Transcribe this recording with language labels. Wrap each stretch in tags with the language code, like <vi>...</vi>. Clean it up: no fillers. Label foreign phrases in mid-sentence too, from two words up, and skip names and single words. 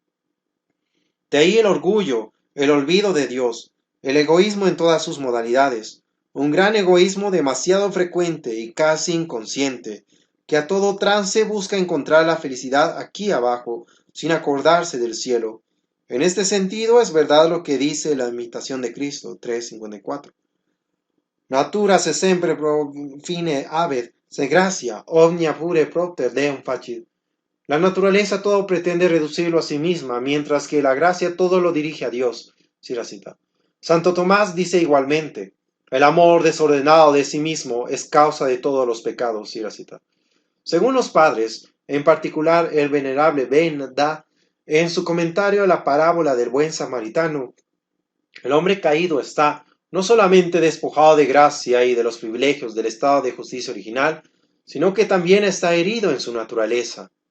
<es>De ahí el orgullo, el olvido de Dios, el egoísmo en todas sus modalidades, un gran egoísmo demasiado frecuente y casi inconsciente, que a todo trance busca encontrar la felicidad aquí abajo, sin acordarse del cielo. En este sentido es verdad lo que dice la imitación de Cristo 3:54.</es> <la>Natura se sempre pro fine habet, se gracia, omnia pure propter Deum facit.</la> <es>La naturaleza todo pretende reducirlo a sí misma, mientras que la gracia todo lo dirige a Dios. Sí, la cita. Santo Tomás dice igualmente, el amor desordenado de sí mismo es causa de todos los pecados. Sí, la cita. Según los padres, en particular el venerable Benda, en su comentario a la parábola del buen samaritano, el hombre caído está no solamente despojado de gracia y de los privilegios del estado de justicia original, sino que también está herido en su naturaleza.</es>